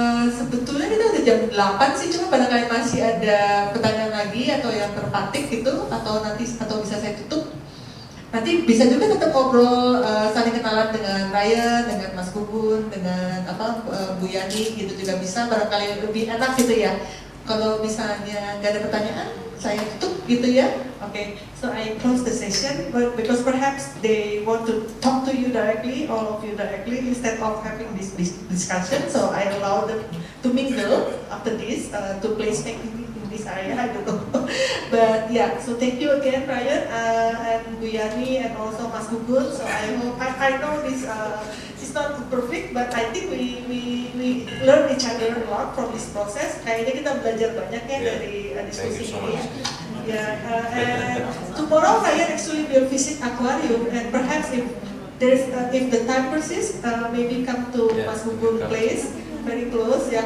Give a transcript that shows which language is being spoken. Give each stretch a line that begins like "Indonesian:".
Indonesian: Sebetulnya kita udah jam 8 sih, cuma barangkali masih ada pertanyaan lagi atau yang terpatik gitu, atau bisa saya tutup. Nanti bisa juga tetap ngobrol, saling kenalan dengan Ryan, dengan Mas Gugun, dengan Bu Yani gitu juga bisa, barangkali lebih enak gitu ya. Kalau misalnya nggak ada pertanyaan, saya tutup gitu ya.
English: Okay, so I close the session, but because perhaps they want to talk to you directly, all of you directly, instead of having this discussion. So I allow them to mingle after this, to place in this area. I don't know, but yeah. So thank you again, Ryan, and Bu Yani, and also Mas Gugun. So I hope I know this. It's not perfect, but I think we learn each other a lot from this process.
Indonesian: Kayaknya kita belajar banyak ya dari diskusi ini.
English: And tomorrow Ryan actually will visit aquarium, and perhaps if the time persists, maybe come to Mas Gugun place, very close ya.